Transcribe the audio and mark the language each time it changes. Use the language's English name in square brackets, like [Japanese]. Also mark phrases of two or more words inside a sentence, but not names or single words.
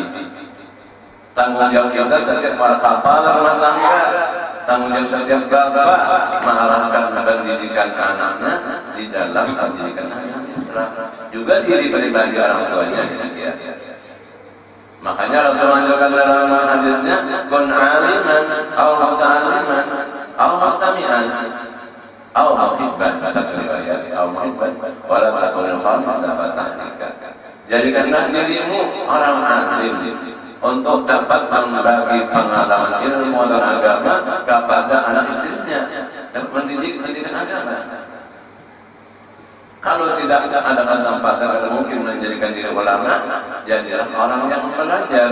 [Indonesian] Tanggung jawab kita setiap kepala rumah tangga, tanggung jawab setiap bapak mengarahkan pendidikan anaknya di dalam pendidikan agama Islam, juga diri pribadi orang tuanya demikian. Makanya Rasulullah juga dalam hadisnya, [Arabic] كن عالما, أو متعلما أو مستمعا أو محبا, [Indonesian] satu riwayat, [Arabic] أو محبا ولا تكن الخامس فتهلك. [Indonesian] Jadikanlah dirimu orang alim untuk dapat membagi pengalaman ilmu dan agama kepada anak istrinya dan mendidik pendidikan agama. Kalau tidak ada kesempatan atau mungkin menjadikan diri ulama, jadilah orang yang belajar.